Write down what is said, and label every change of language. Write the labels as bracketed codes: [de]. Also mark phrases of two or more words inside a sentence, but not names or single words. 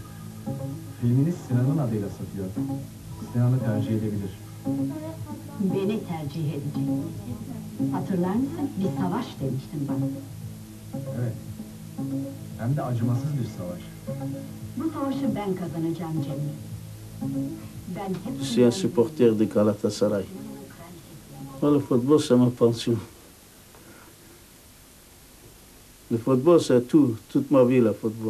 [tr] Filmini Sinan'ın adıyla satıyor. Sinan'ı tercih edebilir. Beni tercih edecek. Hatırlar mısın? Bir savaş demiştin bana. Evet. Hem de acımasız bir savaş. Bu savaşı ben kazanacağım Cemil. Ben hep... [fr] Je suis un supporter de Galatasaray. Moi, le football, c'est ma passion. Le football, c'est tout. Toute ma vie, le football.